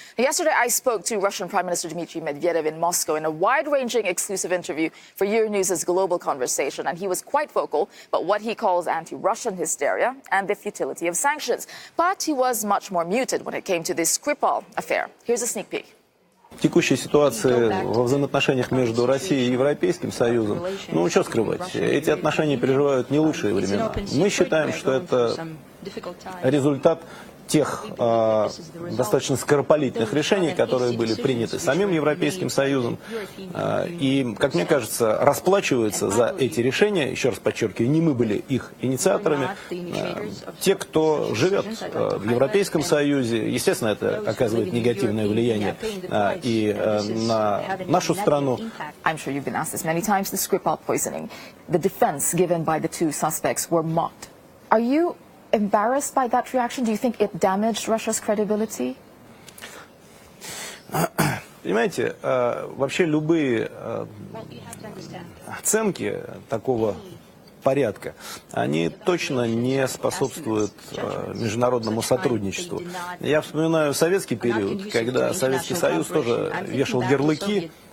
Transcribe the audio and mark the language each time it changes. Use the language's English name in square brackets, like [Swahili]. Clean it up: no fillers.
[English] Yesterday, I spoke to Russian Prime Minister Dmitry Medvedev in Moscow in a wide-ranging exclusive interview for Euronews' Global Conversation, and he was quite vocal about what he calls anti-Russian hysteria and the futility of sanctions. But he was much more muted when it came to this Skripal affair. Here's a sneak peek. [Russian] Текущая ситуация во взаимоотношениях между Россией и Европейским Союзом, ну, что скрывать, эти отношения переживают не лучшие времена. Мы считаем, что это результат тех достаточно скоропалительных решений, которые были приняты самим Европейским Союзом. И, как мне кажется, расплачиваются за эти решения, еще раз подчеркиваю, не мы были их инициаторами, те, кто живет в Европейском Союзе. Естественно, это оказывает негативное влияние и на нашу страну. [English] I'm sure you've been asked this many times, the Skripal poisoning. The defense given by the two suspects were mocked. Are you embarrassed by that reaction? Do you think it damaged Russia's credibility? [Russian] Понимаете, вообще любые оценки такого порядка, они точно не способствуют международному сотрудничеству. Я вспоминаю советский период, когда Советский Союз тоже вешал ярлыки